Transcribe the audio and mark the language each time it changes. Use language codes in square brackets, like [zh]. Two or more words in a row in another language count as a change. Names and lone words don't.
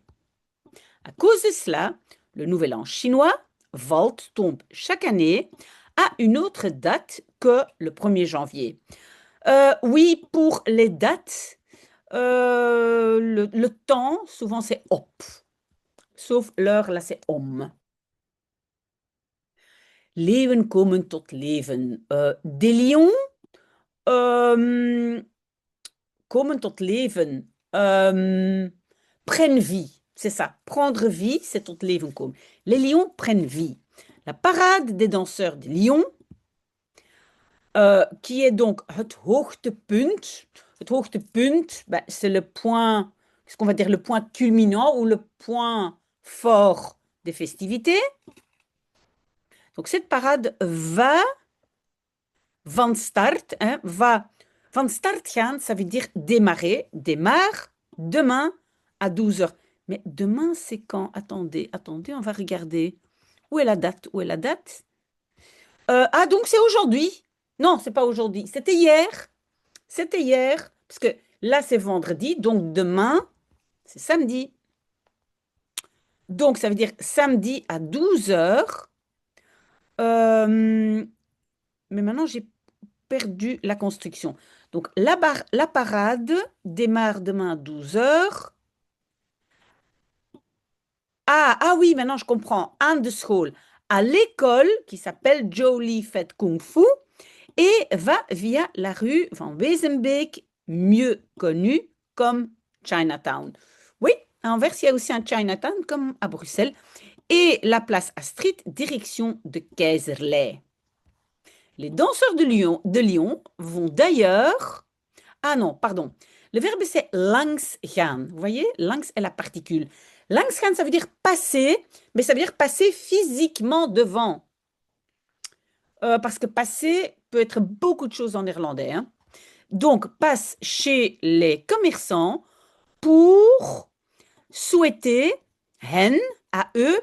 [fr] À cause de cela, le nouvel an chinois, Volt, tombe chaque année à une autre date que le 1er janvier. Oui, pour les dates, le temps, souvent c'est op. Sauf l'heure, là c'est om. [nl] Leeuwen komen tot leven. [fr] Des lions [nl] komen tot leven. [fr] Prennent vie. C'est ça. Prendre vie, c'est [nl] tot leven komen. [fr] Les lions prennent vie. La parade des danseurs des lions, qui est donc [nl] het hoogtepunt. Het hoogtepunt, ben, [fr] c'est le point, ce qu'on va dire le point culminant ou le point fort des festivités. Donc cette parade va [nl] van start, [fr] hein, va [nl] van start gaan, [fr] ça veut dire démarrer, démarre demain à 12 heures. Mais demain, c'est quand? Attendez, on va regarder. Où est la date? Donc c'est aujourd'hui. Non, c'est pas aujourd'hui. C'était hier. Parce que là, c'est vendredi, donc demain, c'est samedi. Donc, ça veut dire samedi à 12 heures. Mais maintenant, j'ai perdu la construction. Donc, la parade démarre demain à 12 heures. Ah oui, maintenant je comprends. [nl] Aan de school, [fr] à l'école qui s'appelle Jolie Fête Kung Fu et va via la rue Van Wezenbeek, mieux connue comme Chinatown. Oui, à Anvers, il y a aussi un Chinatown comme à Bruxelles. Et la place Astrid, direction de Keizerlei. Les danseurs de Lyon vont d'ailleurs... Ah non, pardon. Le verbe c'est [nl] langs gaan. [fr] Vous voyez, langs est la particule. [nl] Langs gaan, [fr] ça veut dire passer, mais ça veut dire passer physiquement devant. Parce que passer peut être beaucoup de choses en néerlandais. Hein. Donc, passe chez les commerçants pour souhaiter hen à eux.